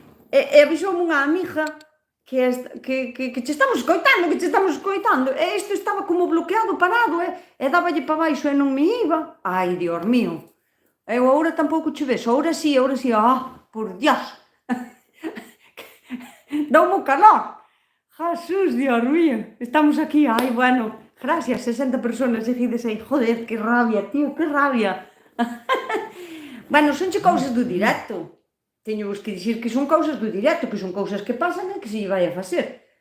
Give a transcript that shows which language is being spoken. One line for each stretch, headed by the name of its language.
Galician: E avisoume unha amiga que che estamos escoitando, e isto estaba como bloqueado, parado, e dáballe para baixo e non me iba.
Spanish: Ai, Dios mío.
Galician: Eu agora tampouco che ves, agora sí, por Dios. Dá-me o calor.
Spanish: Jesús, Dios mío, estamos aquí, ai, bueno, gracias, 60 personas seguidas aí, joder, que rabia, tío, que rabia.
Galician: Bueno, son che cousas do directo, teño vos que dicir que son cousas do directo, que son cousas que pasan e que se vai a facer.